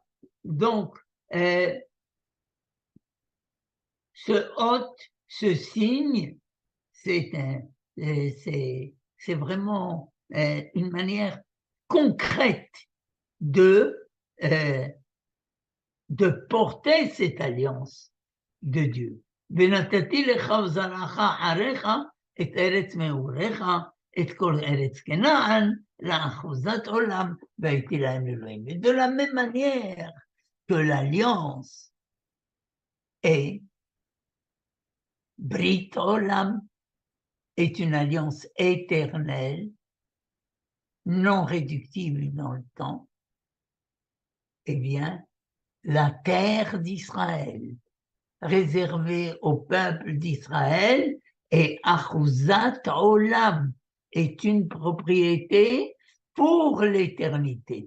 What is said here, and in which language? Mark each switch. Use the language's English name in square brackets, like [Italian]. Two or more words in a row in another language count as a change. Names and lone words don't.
[French] Donc, ce hôte, ce signe, c'est vraiment une manière concrète de porter cette alliance de Dieu. [Hebrew] ונתתי לך ולזרעך אחריך את ארץ מגוריך, את כל ארץ כנען, לאחוזת עולם, והייתי להם אלוהים. [French] Et de la même manière que l'alliance est [Hebrew] ברית עולם, [French] est une alliance éternelle, non réductible dans le temps, eh bien, la terre d'Israël, réservée au peuple d'Israël, et [Hebrew] אחוזת עולם [French] est une propriété pour l'éternité.